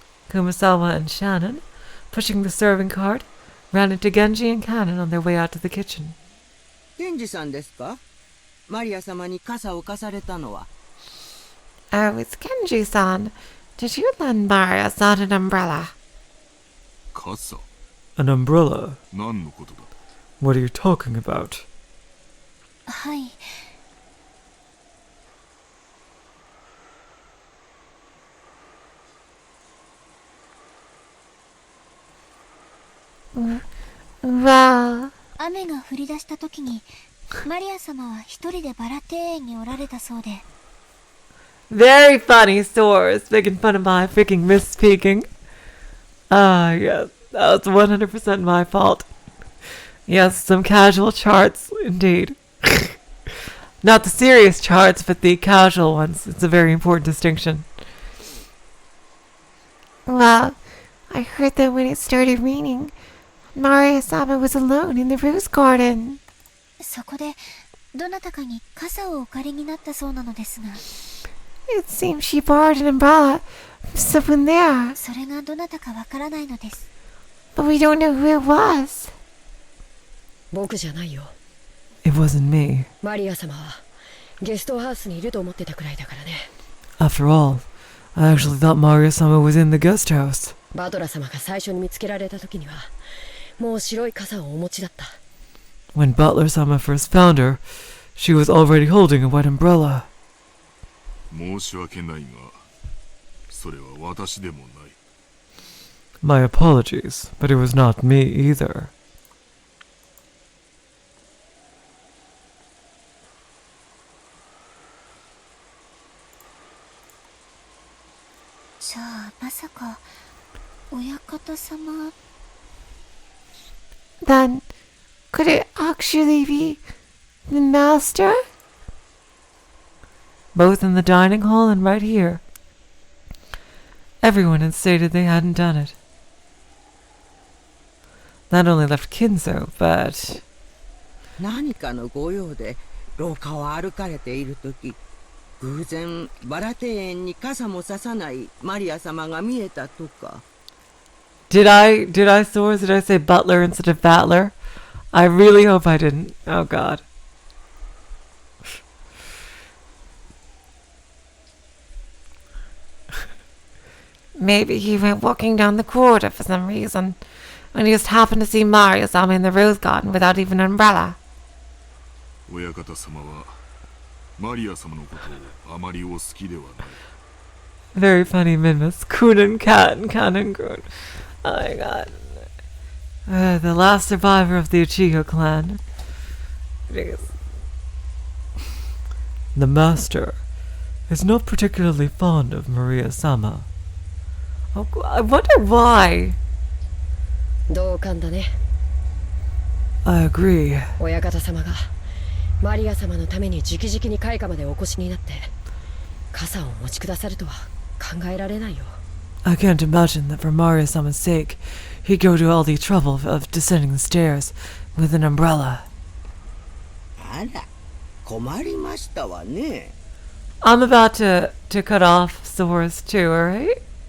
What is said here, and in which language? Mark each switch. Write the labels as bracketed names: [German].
[English] Kumasawa and Shannon, pushing the serving cart, ran into Genji and Cannon on their way out to the kitchen. [Japanese] ケンジさんですか？マリア様に傘を貸されたのは。 [English] Oh, it's Genji-san. Did you lend Maria-san an umbrella? [Japanese] 傘 [English] An umbrella? [Japanese] 何のことだ。 [English] What are you talking about? [Japanese] はい。 [English] Well... [Japanese] 雨が降り出した時にマリア様は一人でバラ庭園におられたそうで。 [English] Very funny source, making fun of my freaking misspeaking. Ah, yes, that was 100% my fault. Yes, some casual charts, indeed. Not the serious charts, but the casual ones. It's a very important distinction. Well, I heard that when it started raining, Maria-sama was alone in the rose garden. [Japanese] そこでどなたかに傘をお借りになったそうなのですが。 [English] It seems she borrowed an umbrella from someone there. [Japanese] それがどなたかわからないのです。 [English] But we don't know who it was. [Japanese] 僕じゃないよ。 [English] It wasn't me. [Japanese] マリア様はゲストハウスにいると思ってたくらいだからね。 [English] After all, I actually thought Maria-sama was in the guest house. [Japanese] バトラ様が最初に見つけられた時にはもう白い傘をお持ちだった。 [English] When Butler-sama first found her, she was already holding a white umbrella. [Japanese] 申し訳ないが、それは私でもない。 [English] My apologies, but it was not me either. [Japanese] じゃあまさか親方様。 [English] Then, could it actually be the master? Both in the dining hall and right here. Everyone had stated they hadn't done it. Not only left Kinzo, but... [Japanese] 何かのご用で廊下を歩かれている時、偶然バラ庭園に傘もささないマリア様が見えたとか。 [English] Did I say butler instead of battler? I really hope I didn't. Oh god. Maybe he went walking down the corridor for some reason. when you just happened to see Maria-sama in the rose garden without even an umbrella? [Japanese] 親方様はマリア様のことをあまりお好きではない。 [English] Very funny mimics. Kunin Cat and Kanin Kun. Oh my god. The last survivor of the Uchiha clan. Jeez. The master is not particularly fond of Maria-sama. Oh, I wonder why. [Japanese] 同感だね。 [English] I agree. [Japanese] 親方様がマリア様のために直々に開花までお越しになって傘をお持ちくださるとは考えられないよ。 [English] I can't imagine that for Maria-sama's sake, he'd go to all the trouble of descending the stairs with an umbrella. [Japanese] あら、困りましたわね。 [English] I'm about to cut off Sora's too, alright?